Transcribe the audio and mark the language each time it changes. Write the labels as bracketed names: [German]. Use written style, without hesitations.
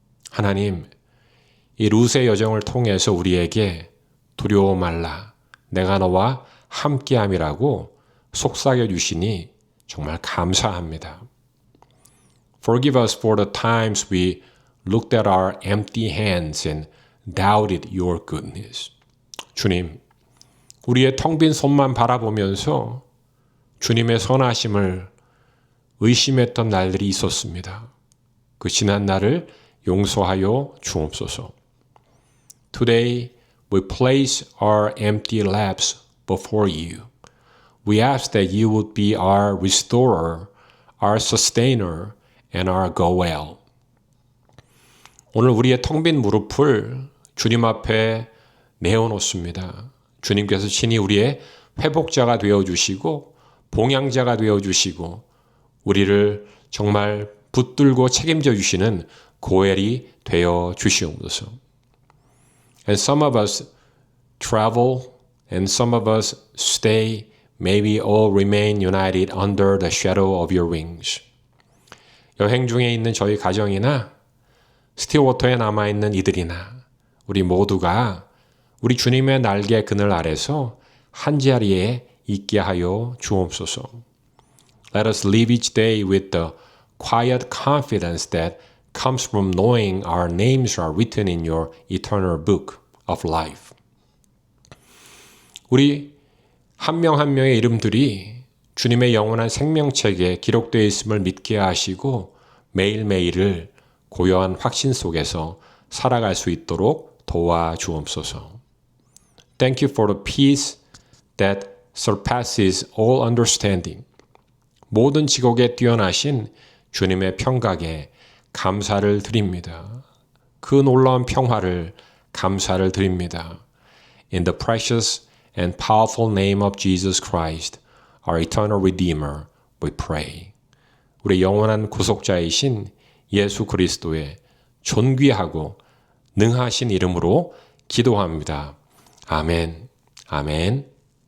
[Korean] 하나님, 이 룻의 여정을 통해서 우리에게 두려워 말라, 내가 너와 함께함이라고 속삭여 주시니 정말 감사합니다. [English] Forgive us for the times we looked at our empty hands and doubted your goodness. [Korean] 주님, 우리의 텅 빈 손만 바라보면서 주님의 선하심을 의심했던 날들이 있었습니다. 그 지난 날을 용서하여 주옵소서. [English] Today, we place our empty laps before you. We ask that you would be our restorer, our sustainer, and our goel. [Korean] 오늘 우리의 텅 빈 무릎을 주님 앞에 내어놓습니다. 주님께서 친히 우리의 회복자가 되어주시고 봉양자가 되어주시고 우리를 정말 붙들고 책임져 주시는 고엘이 되어 주시옵소서. [English] And some of us travel and some of us stay. May we all remain united under the shadow of your wings. [Korean] 여행 중에 있는 저희 가정이나 스틸워터에 남아있는 이들이나 우리 모두가 우리 주님의 날개 그늘 아래서 한자리에 있게 하여 주옵소서. [English] Let us live each day with the quiet confidence that comes from knowing our names are written in your eternal book of life. [Korean] 우리 한 명 한 명의 이름들이 주님의 영원한 생명책에 기록되어 있음을 믿게 하시고 매일매일을 고요한 확신 속에서 살아갈 수 있도록 도와주옵소서. [English] Thank you for the peace that surpasses all understanding. [Korean] 모든 지곡에 뛰어나신 주님의 평강에 감사를 드립니다. 그 놀라운 평화를 감사를 드립니다. [English] In the precious and powerful name of Jesus Christ, our eternal Redeemer, we pray. [Korean] 우리 영원한 구속자이신 예수 그리스도의 존귀하고 능하신 이름으로 기도합니다. 아멘. 아멘.